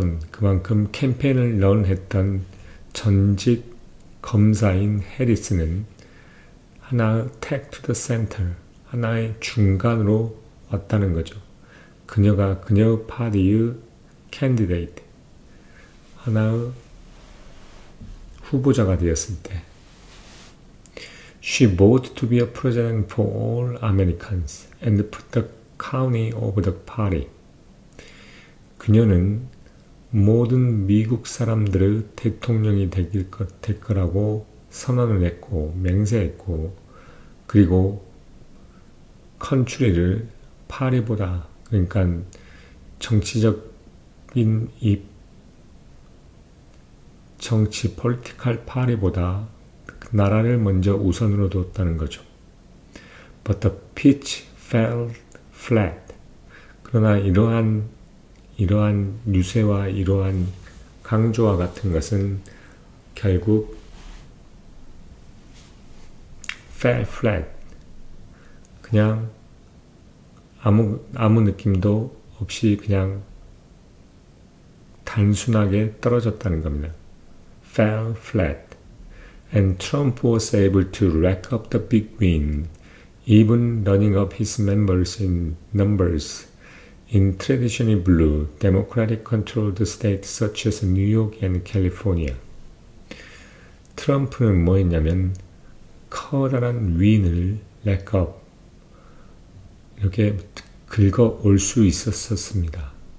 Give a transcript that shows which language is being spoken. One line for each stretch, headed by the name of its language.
Korean: 그만큼 캠페인을 런했던 전직 검사인 해리스는 하나의
English: take to the center,
Korean: 하나의 중간으로 왔다는 거죠. 그녀가 그녀 파티의 candidate, 하나의 후보자가 되었을 때
English: She voted to be a president for all Americans and put the county over the party.
Korean: 그녀는 모든 미국 사람들의 대통령이 될 거라고 선언을 했고 맹세했고 그리고 컨트리를 파리보다 그러니까 정치적인 이 폴리티컬 파리보다 나라를 먼저 우선으로 뒀다는 거죠.
English: But the pitch fell flat.
Korean: 그러나 이러한 유세와 이러한 강조와 같은 것은 결국 fell flat. 그냥 아무 느낌도 없이 그냥 단순하게 떨어졌다는 겁니다.
English: fell flat. And Trump was able to rack up the big win, even running up his members in numbers in traditionally blue, Democratic-controlled states such as New York and California.
Korean: 트럼프는 뭐 했냐면 커다란 윈을 rack up, 이렇게 긁어올 수 있었습니다.